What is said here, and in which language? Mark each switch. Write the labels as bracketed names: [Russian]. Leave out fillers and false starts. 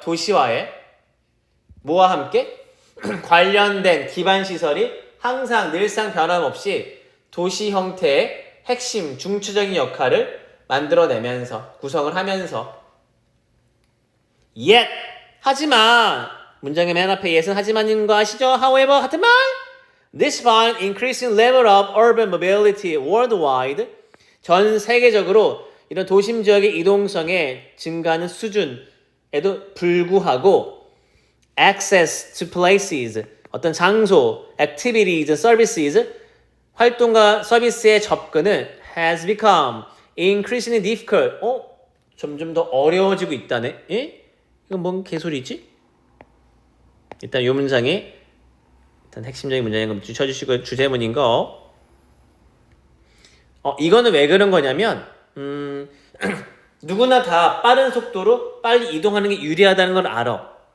[Korean] 도시화에 뭐와 함께? 관련된 기반 시설이 항상 늘상 변함없이 도시 형태의 핵심, 중추적인 역할을 만들어내면서 구성을 하면서 yet, 하지만 문장의 맨 앞에 yet은 하지만인 거 아시죠? however, 같은 말. [English] Despite increasing level of urban mobility worldwide, [Korean] 전 세계적으로 이런 도심 지역의 이동성의 증가하는 수준에도 불구하고 [English] access to places, [Korean] 어떤 장소, [English] activities, services, [Korean] 활동과 서비스의 접근은 [English] has become increasingly difficult. [Korean] 점점 더 어려워지고 있다네. 이건 뭔 개소리지? 일단 이 문장이 일단 핵심적인 문장인 거 쳐주시고 주제문인 거. 이거는 왜 그런 거냐면 누구나 다 빠른 속도로 빨리 이동하는 게 유리하다는 걸 알아.